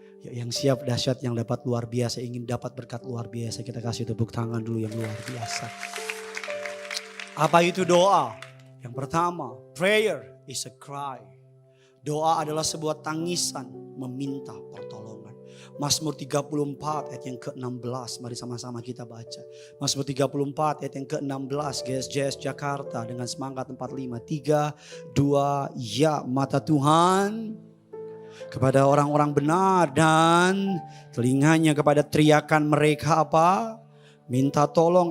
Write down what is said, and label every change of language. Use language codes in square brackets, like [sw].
[id] Yang siap dahsyat, yang dapat luar biasa, ingin dapat berkat luar biasa, kita kasih tepuk tangan dulu yang luar biasa. Apa itu doa? Yang pertama, [en] prayer is a cry. [id] Doa adalah sebuah tangisan meminta pertolongan. Mazmur 34 ayat yang ke-16. Mari sama-sama kita baca. Mazmur 34 ayat yang ke-16. GSJS Jakarta dengan semangat 45. 3, 2, ya. Mata Tuhan kepada orang-orang benar dan telinganya kepada teriakan mereka apa? Minta tolong.